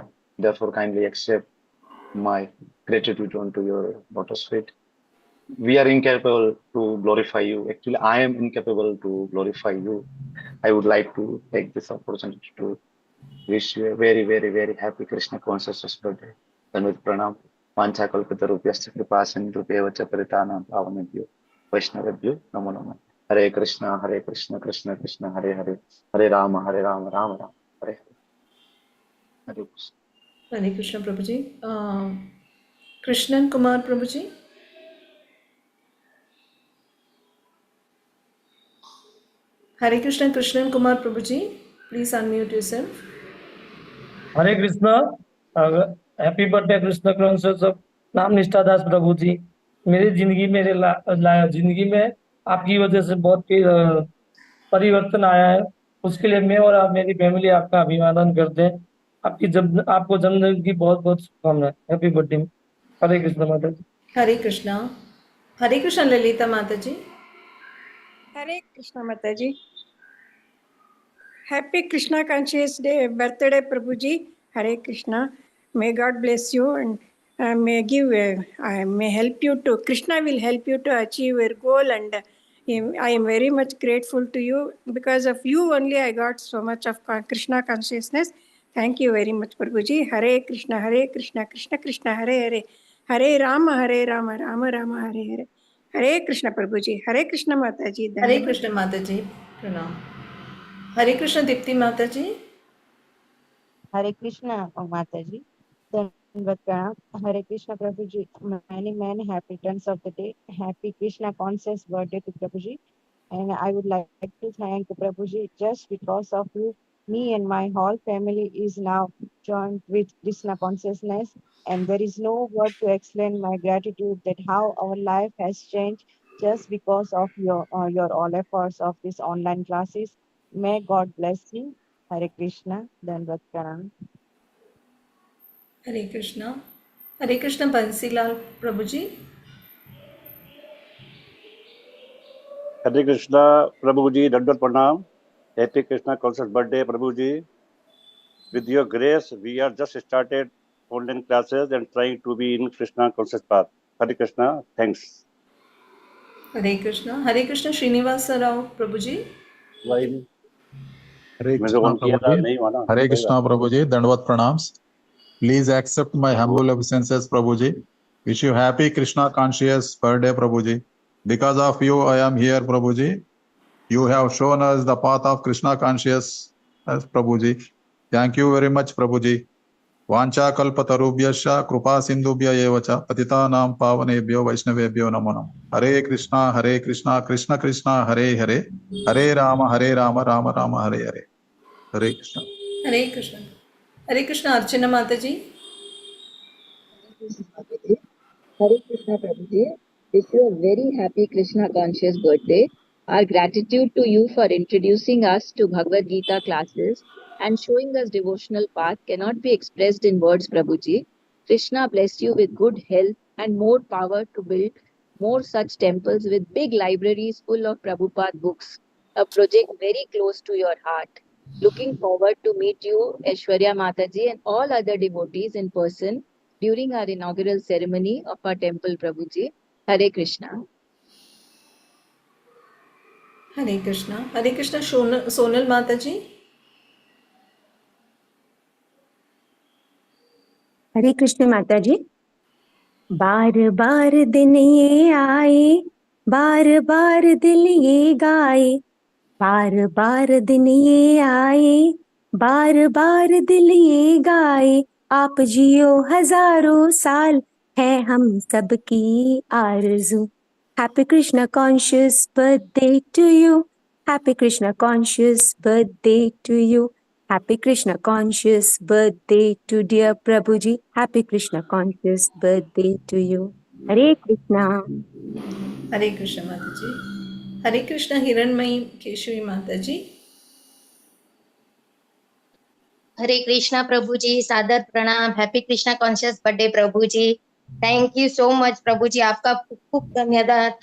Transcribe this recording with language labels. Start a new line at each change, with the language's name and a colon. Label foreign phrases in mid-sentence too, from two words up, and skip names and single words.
English: Therefore, kindly accept my gratitude unto your lotus feet. We are incapable to glorify you. Actually, I am incapable to glorify you. I would like to take this opportunity to wish you a very, very, very happy Krishna consciousness birthday. And with pranam,
Sanskrit: वांछा कल्पतरुभ्यश्च कृपासिन्धुभ्यो वाचा परितानम् पावनेभ्यो वैष्णवेभ्यो नमो नमो. हरे कृष्ण, कृष्ण कृष्ण, हरे हरे, हरे राम, राम राम, हरे हरे, Hare Rama, Rama Rama, Hare Hare. Hare Krishna.
Hindi: हरे कृष्ण प्रभु जी। कृष्णन कुमार प्रभु जी। हरे कृष्ण कृष्णन कुमार प्रभु जी,
English: please unmute yourself.
Hindi: हरे कृष्ण।
English: Happy birthday Krishna conscious of नाम निष्ठा दास प्रभु जी।
Hindi: मेरी जिंदगी जिंदगी में आपकी वजह से बहुत परिवर्तन आया है, उसके लिए मैं और आप मेरी फैमिली आपका अभिवादन करते हैं। आपको जन्मदिन की बहुत बहुत शुभकामनाएं।
English: Happy birthday.
Hindi: हरे कृष्ण माता जी। हरे कृष्णा। हरे कृष्ण ललिता माता जी। हरे कृष्णा माता जी।
English: Happy Krishna Conscious Day birthday, Prabhuji. Hare Krishna. May God bless you and may help you to. Krishna will help you to achieve your goal, and I am very much grateful to you. Because of you only, I got so much of Krishna consciousness. Thank you very much, Prabhuji.
Sanskrit: हरे कृष्ण, कृष्ण कृष्ण, हरे हरे, हरे राम, राम राम, हरे हरे, Hare Rama, Rama Rama, Hare Hare.
English: Hare Krishna, Prabhuji. Hare Krishna, Mataji.
Hindi: हरे कृष्ण माता जी, प्रणाम। हरे कृष्ण दीप्ति माता जी। हरे कृष्णा माता जी, धन्यवाद प्रणाम। हरे कृष्णा प्रभु जी,
English: many happy returns of the day. Happy Krishna conscious birthday to Prabhu ji, and I would like to thank Prabhu ji. Just because of you, me and my whole family is now joined with Krishna consciousness, and there is no word to explain my gratitude that how our life has changed just because of your all efforts of these online classes. May God bless you.
Hindi: हरे कृष्ण, दंडवत प्रणाम. हरे कृष्णा। हरे कृष्ण बंसीलाल प्रभु जी।
English: Hare Krishna, Prabhuji,
Hindi: दंडवत प्रणाम.
English: Happy Krishna conscious birthday, Prabhuji. With your grace, we are just started online classes and trying to be in Krishna conscious path. Hare Krishna, thanks.
Hindi: हरे कृष्ण श्रीनिवास राव प्रभु जी। हरे कृष्णा प्रभु जी। हरे कृष्णा प्रभु जी, दंडवत प्रणाम।
English: Please accept my humble obeisances, Prabhuji. Wish you happy Krishna conscious birthday, Prabhuji. Because of you, I am here, Prabhuji. You have shown us the path of Krishna conscious, Prabhuji. Thank you very much, Prabhuji.
Sanskrit: वांछा कल्पतरुभ्यश्च कृपा सिन्धुभ्य एवच पतितानाम् पावनेभ्यो वैष्णवेभ्यो नमो नमो. हरे कृष्ण, कृष्ण कृष्ण, हरे हरे, हरे राम, राम राम, हरे हरे, Hare Rama, Rama Rama, Hare Hare.
English: Hare Krishna.
Hindi: हरे कृष्ण अर्चना माता जी।
English: Hare Krishna Prabhuji, wish you a very happy Krishna conscious birthday. Our gratitude to you for introducing us to Bhagavad Gita classes and showing us devotional path cannot be expressed in words, Prabhuji. Krishna bless you with good health and more power to build more such temples with big libraries full of Prabhupada books, a project very close to your heart. Looking forward to meet you, Aishwarya Mataji, and all other devotees in person during our inaugural ceremony of our temple, Prabhuji. Hare Krishna.
Hindi: हरे कृष्णा सोनल माता जी। हरे कृष्ण माता जी। बार बार दिन ये आए, बार बार दिल ये गाए, बार बार दिन ये आए, बार बार दिल ये गाए, आप जियो हजारों साल है हम सबकी आरज़ू।
English: Happy Krishna conscious birthday to you. Happy Krishna conscious birthday to you. Happy Krishna conscious birthday to dear Prabhuji. Happy Krishna conscious birthday to you. Hare Krishna.
Hindi: हरे कृष्ण माता जी। हरे कृष्ण हिरणमयी केशवी माता जी। हरे कृष्णा प्रभु जी, सादर प्रणाम।
English: Happy Krishna conscious birthday
Hindi: प्रभु जी।
English: thank you so much
Hindi: प्रभु जी, आपका खूब खूब धन्यवाद।